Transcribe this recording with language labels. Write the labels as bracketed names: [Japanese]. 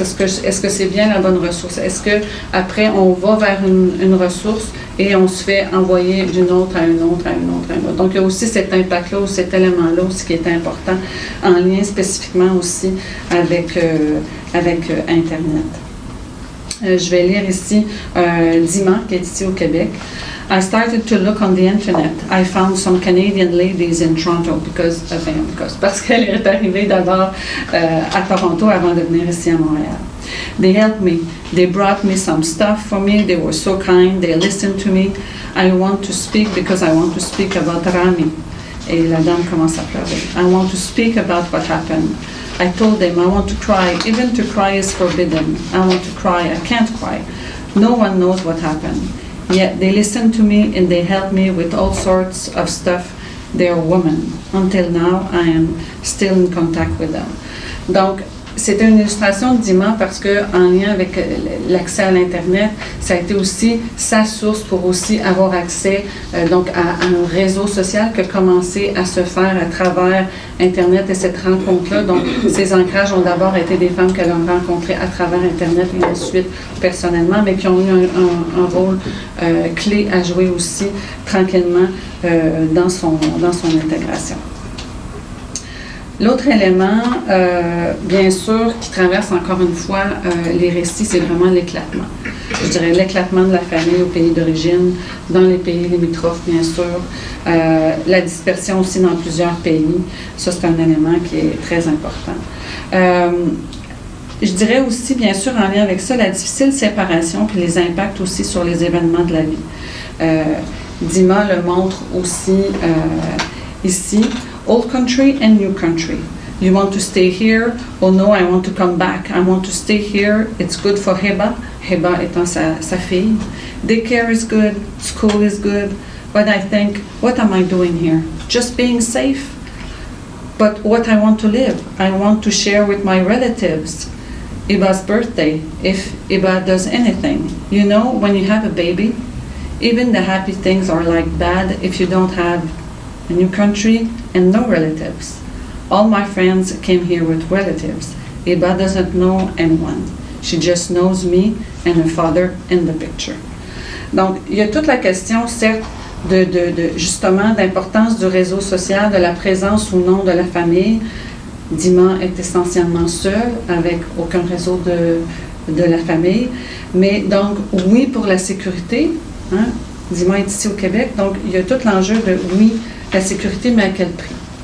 [French] Est-ce que c'est bien la bonne ressource? Est-ce qu'après, on va vers une ressource et on se fait envoyer d'une autre à une autre, à une autre, à une autre? Donc, il y a aussi cet impact-là, ou cet élément-là aussi qui est important, en lien spécifiquement aussi avec Internet. Je vais lire ici Dima, qui est ici au Québec. [English] I started to look on the internet. I found some Canadian ladies in Toronto [French] parce qu'elle est arrivée d'abord à Toronto avant de venir ici à Montréal. [English] They helped me. They brought me some stuff for me. They were so kind. They listened to me. I want to speak because I want to speak about Rami. [French] Et la dame commence à pleurer. [English] I want to speak about what happened. I told them I want to cry. Even to cry is forbidden. I want to cry. I can't cry. No one knows what happened. Yet they listen to me and they help me with all sorts of stuff. They're women. Until now, I am still in contact with them. [French] Donc, c'était une illustration de Dima parce que, en lien avec l'accès à l'Internet, ça a été aussi sa source pour aussi avoir accès donc à un réseau social qui a commencé à se faire à travers Internet et cette rencontre-là. Donc, ces ancrages ont d'abord été des femmes qu'elle a rencontrées à travers Internet et ensuite personnellement, mais qui ont eu un rôle clé à jouer aussi tranquillement dans son intégration. L'autre élément, bien sûr, qui traverse encore une fois les récits, c'est vraiment l'éclatement. Je dirais l'éclatement de la famille au pays d'origine, dans les pays limitrophes, bien sûr. La dispersion aussi dans plusieurs pays. Ça, c'est un élément qui est très important. Je dirais aussi, bien sûr, en lien avec ça, la difficile séparation puis les impacts aussi sur les événements de la vie. Dima le montre aussi ici. [English] Old country and new country. You want to stay here? Oh no, I want to come back. I want to stay here. It's good for Heba. [French] Heba étant sa fille. [English] Daycare is good. School is good. But I think, what am I doing here? Just being safe? But what I want to live, I want to share with my relatives. Iba's birthday, if Iba does anything. You know, when you have a baby, even the happy things are like bad if you don't have a new country and no relatives. All my friends came here with relatives. Iba doesn't know anyone. She just knows me and her father in the picture. [French] Donc, il y a toute la question, certes, de justement d'importance du réseau social, de la présence ou non de la famille. Dima est essentiellement seule, avec aucun réseau de la famille. Mais donc, oui, pour la sécurité, hein, Dima est ici au Québec, donc il y a tout l'enjeu de, oui, la sécurité, mais à quel prix?